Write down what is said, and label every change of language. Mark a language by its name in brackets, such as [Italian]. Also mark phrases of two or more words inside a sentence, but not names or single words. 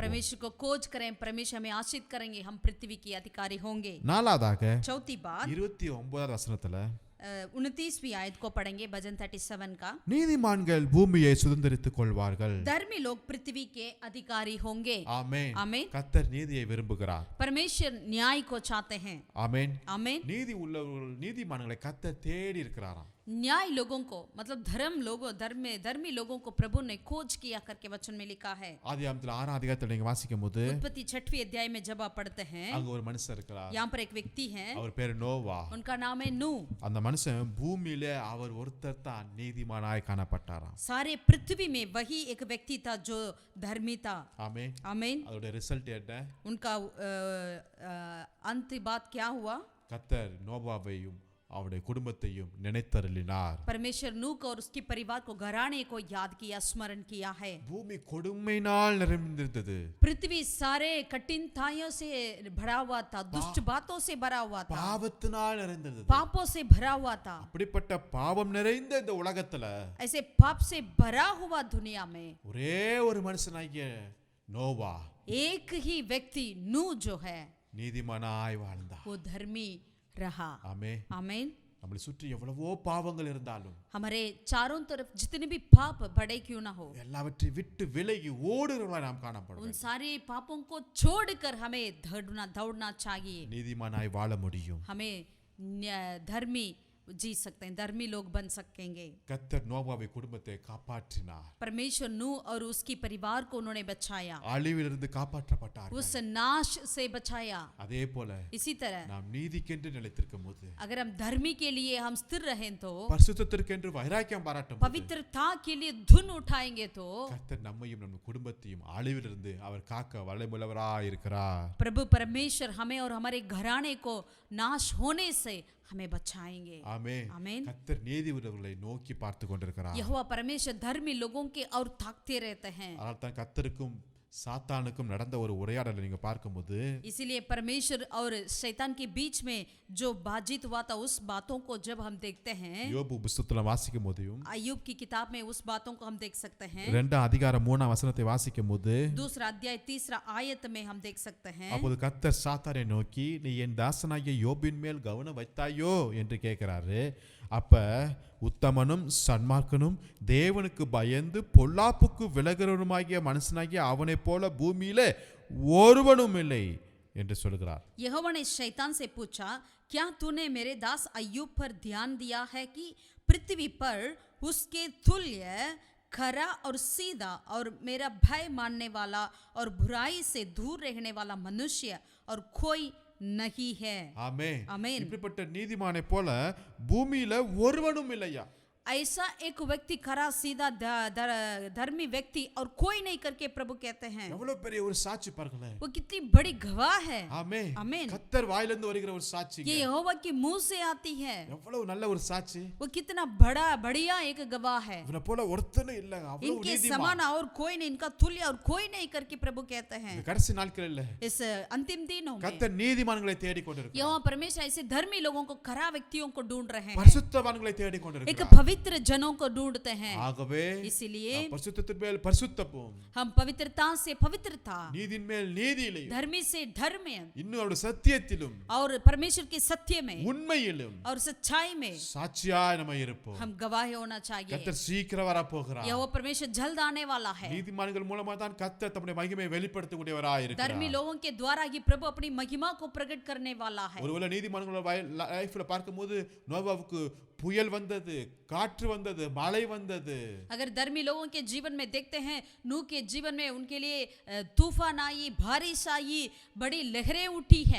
[Hindi] परमेश्वर को खोज करें, परमेश्वर हमें आशीष करेंगे, हम पृथ्वी के अधिकारी होंगे। [Tamil] நாலாவதாக [Hindi] चौथी बात [Tamil] 29வது வசனத்துல [Hindi] 29वीं आयत को पढ़ेंगे, भजन 37 का, [Tamil] நீதிமான்கள் பூமியை சுதந்தரித்துக் கொள்வார்கள். [Hindi] धर्मी लोग पृथ्वी के अधिकारी होंगे। [Tamil] ஆமென். [Hindi] आमीन। [Tamil] கர்த்தர் நீதியை விரும்புகிறார். [Hindi] परमेश्वर न्याय को चाहते हैं। [Tamil] ஆமென். [Hindi] आमीन। [Tamil] நீதி உள்ளவர்கள் நீதிமான்களை கர்த்தர் தேடி இருக்கிறாராம். [Hindi] न्याय लोगों को मतलब धर्मी लोगों को प्रभु ने खोज किया करके वचन में लिखा है। [Tamil] ஆதியாகமத்துல 6ஆம் அதிகாரத்துல நீங்க வாசிக்கும்போது, [Hindi] उत्पत्ति 6वें अध्याय में जब आप पढ़ते हैं, [Tamil] அங்க ஒரு மனுஷன் இருக்கிறார். [Hindi] यहाँ पर एक व्यक्ति है, [Tamil] அவர் பேரு நோவா. [Hindi] उनका नाम है नूह। [Tamil] அந்த மனுஷன் பூமியிலே அவர் ஒருத்தர் தான் நீதிமானாய் காணப்பட்டாராம். [Hindi] सारे पृथ्वी में वही एक व्यक्ति था जो धर्मी था। [Tamil] ஆமென். [Hindi] आमीन। [Tamil] அதோட ரிசல்ட் என்ன? [Hindi] उनका अंत बात क्या हुआ? [Tamil] கர்த்தர் நோவாவையும் அவருடைய குடும்பத்தையும் நினைத்தருளினார். [Hindi] परमेश्वर नूह को और उसके परिवार को घराने को याद किया, स्मरण किया है. [Tamil] பூமி கொடுமையினால் நிறைந்திருந்தது. [Hindi] पृथ्वी सारे कठिनाइयों से भरा हुआ था, दुष्ट बातों से भरा हुआ था, [Tamil] பாவத்தினால் நிறைந்திருந்தது. [Hindi] पापों से भरा हुआ था. [Tamil] அப்படிப்பட்ட பாவம் நிறைந்த இந்த உலகத்துல [Hindi] ऐसे पाप से भरा हुआ दुनिया में [Tamil] ஒரே ஒரு மனுஷனாகிய நோவா [Hindi] एक ही व्यक्ति नूह जो है [Tamil] நீதிமானாய் வாழ்ந்தார். [Hindi] वो धर्मी रहा. [Tamil] ஆமென். [Hindi] आमीन. [Tamil] நம்மளை சுற்றி எவ்வளவோ பாவங்கள் இருந்தாலும் [Hindi] हमारे चारों तरफ जितने भी पाप बड़े क्यों ना हो, [Tamil] எல்லாவற்றை விட்டு விலகி ஓடுகிறவர்களாய் நாம் காணப்படுவோம். [Hindi] उन सारे पापों को छोड़कर हमें दौड़ना चाहिए. [Tamil] நீதிமானாய் வாழ முடியும். [Hindi] हमें धर्मी जी सकते हैं, धर्मी लोग बन सकेंगे. [Tamil] கர்த்தர் நோவாவை குடும்பத்தை காப்பாற்றினார். [Hindi] परमेश्वर नूह और उसकी परिवार को उन्होंने बचाया, [Tamil] அழிவிலிருந்து காப்பாற்றப்பட்டார். [Hindi] उस नाश से बचाया. [Tamil] அதே போல [Hindi] इसी तरह [Tamil] நாம் நீதிக்கென்று நிலைத்திருக்கும் போது, [Hindi] अगर हम धर्मी के लिए हम स्थिर रहें तो, [Tamil] பரிசுத்தத்திற்கென்று வைராக்கியம் பாராட்டும் போது, [Hindi] पवित्रता के लिए धुन उठाएंगे तो [Tamil] கர்த்தர் நம்மையும் நம் குடும்பத்தையும் அழிவிலிருந்து அவர் காக்க வல்லமையுள்ளவராய் இருக்கிறார். [Hindi] प्रभु परमेश्वर हमें और हमारे घराने को नाश होने से हमें बचाएंगे. [Tamil] ஆமென். [Hindi] आमीन. [Tamil] கர்த்தர் நீதியுள்ளவர்களை நோக்கி பார்த்து கொண்டிருக்கிறார். [Hindi] यहोवा परमेश्वर धर्मी लोगों के और ताकते रहते हैं. [Tamil] அதனால் தான் கர்த்தருக்கும் சாத்தானுக்கும் நடந்த ஒரு உரையாடலை நீங்க பார்க்கும்போது, [Hindi] इसीलिए परमेश्वर और शैतान के बीच में जो बातचीत हुआ था, उस बातों को जब हम देखते हैं, [Tamil] யோபு புத்தகத்துல வாசிக்கும் போதும், [Hindi] अय्यूब की किताब में उस बातों को हम देख सकते हैं. [Tamil] 2 அதிகாரம் 3 வசனத்தை வாசிக்கும் போது, [Hindi] दूसरा अध्याय 3 आयत में हम देख सकते हैं. [Tamil] அப்போது கர்த்தர் சாத்தானை நோக்கி, நீ என் தாசனாகிய யோபின் மேல் கவனம் வைத்தாயோ என்று கேட்கிறாரு. அப்ப உத்தமனும் சன்மார்க்கனும் தேவனுக்கு பயந்து பொல்லாப்புக்கு விலகிறவனுமாகிய மனுஷனாகிய அவனைப் போல பூமியிலே ஒருவனும் இல்லை என்று சொல்கிறார். [Hindi] यहोवा ने शैतान से पूछा, क्या तूने मेरे दास अय्यूब पर ध्यान दिया है कि पृथ्वी पर उसके तुल्य खरा और सीधा और मेरा भय मानने वाला और बुराई से दूर रहने वाला मनुष्य और कोई नहीं है. [Tamil] ஆமென். [Hindi] आमीन. [Tamil] இப்படிப்பட்ட நீதிமானை போல பூமியில ஒருவனும் இல்லையா. [Hindi] ऐसा एक व्यक्ति खरा सीधा धर्मी व्यक्ति और कोई नहीं करके प्रभु कहते हैं. [Tamil] எவ்வளவு பெரிய ஒரு சாட்சி பாருங்களேன். [Hindi] वो कितनी बड़ी गवाह है. [Tamil] ஆமென். [Hindi] आमीन. [Tamil] கர்த்தர் வாயிலிருந்து வருகிற ஒரு சாட்சி. [Hindi] ये यहोवा के मुंह से आती है. [Tamil] எவ்வளவு நல்ல ஒரு சாட்சி. [Hindi] वो कितना बढ़िया एक गवाह है. [Tamil] இவனை போல ஒருத்தனும் இல்ல. அவ்வளவு [Hindi] इनके [Tamil] நீதிமான். [Hindi] समान और कोई नहीं, इनका तुल्य और कोई नहीं करके प्रभु कहते हैं. [Tamil] இந்த கடைசி நாட்களில் [Hindi] इस अंतिम दिनों में [Tamil] கர்த்தர் நீதிமான்களை தேடிக் கொண்டிருக்கிறார். [Hindi] यहोवा परमेश्वर ऐसे धर्मी लोगों को, खरा व्यक्तियों को ढूंढ रहे हैं, [Tamil] பரிசுத்தவான்களை தேடிக் [Hindi] एक [Tamil] கொண்டிருக்கிறார். [Hindi] पवित्र जनों को ढूंढते हैं. [Tamil] ஆகவே [Hindi] इसलिए [Tamil] நாம் பரிசுத்தத்தின் மேல் பரிசுத்தமும், [Hindi] हम पवित्रता से पवित्रता, [Tamil] நீதியின் மேல் நீதியிலும், [Hindi] धर्मी से धर्म में [Tamil] இன்னும் அவருடைய சத்தியத்திலும், [Hindi] और परमेश्वर के सत्य में [Tamil] உண்மையிலும் [Hindi] और सच्चाई में [Tamil] சாட்சியாய் நம்ம இருப்போம். [Hindi] हम गवाह होना चाहिए. [Tamil] கர்த்தர் சீக்கிரம் வரப்போகிறார். [Hindi] यहोवा परमेश्वर जल्द आने वाला है. [Tamil] நீதிமான்கள் மூலமா தான் கர்த்தர் தம்முடைய மகிமையை வெளிப்படுத்தக்கூடியவராய் இருக்கிறார். [Hindi] धर्मी लोगों के द्वारा ही प्रभु अपनी महिमा को प्रकट करने वाला है. [Tamil] ஒருவேளை நீதிமான்களோட லைஃப்ல பார்க்கும்போது நோவாவுக்கு புயல் வந்தது, காற்று வந்தது, மழை வந்தது. [Hindi] अगर धर्मी लोगों के जीवन में देखते हैं, नूह के जीवन में उनके लिए तूफान आई, बारिश आई, बड़ी लहरें उठी है.